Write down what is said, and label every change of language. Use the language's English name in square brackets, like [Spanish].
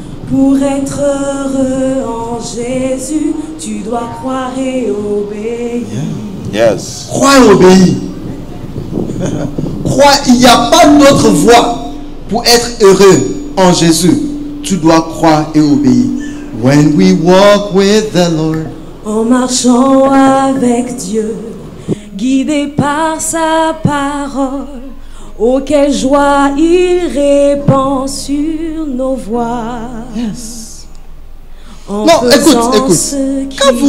[French] Pour être heureux en Jésus, tu dois croire et obéir. [English] Yes. [French] Crois et obéir. Crois, il n'y a pas d'autre voie pour être heureux en Jésus. Tu dois croire et obéir. [English] When we walk with the Lord. [French] En marchant avec Dieu, guidé par sa parole, oh quelle joie il répand sur nos voies. [English] Yes. [French] En Non, faisant écoute. ce qu'il